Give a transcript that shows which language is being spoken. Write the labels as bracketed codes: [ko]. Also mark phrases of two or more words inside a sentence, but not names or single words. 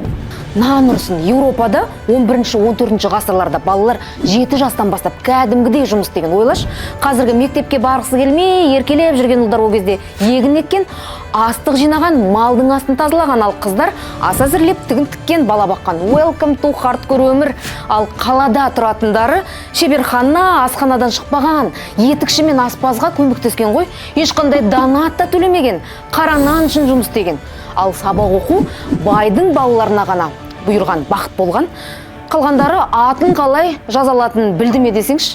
[kk] Нан ұрсын, Еуропада 11-14 ғасырларда балалар 7 жастан бастап кәдімгідей жұмыс деген ойлаш. Қазіргі мектепке барғысы келмей, еркелеп жүрген ұлдар ол кезде егін еккен, астық жинаған, малдың астын тазалаған, ал қыздар ас әзірлеп тігін тіккен, бала баққан. [en] Welcome to hardcore өмір. [kk] Ал қалада тұратындары шеберхана, асханадан шықпаған, етікші мен аспазға көмектескен ғой, ешқандай донат та төлемеген, қара нан үшін жұмыс істеген. Ал сабақ оқу байдың балаларына ғана бұйырған бақыт болған. Қалғандары атын қалай жазалатын білді ме десеңші?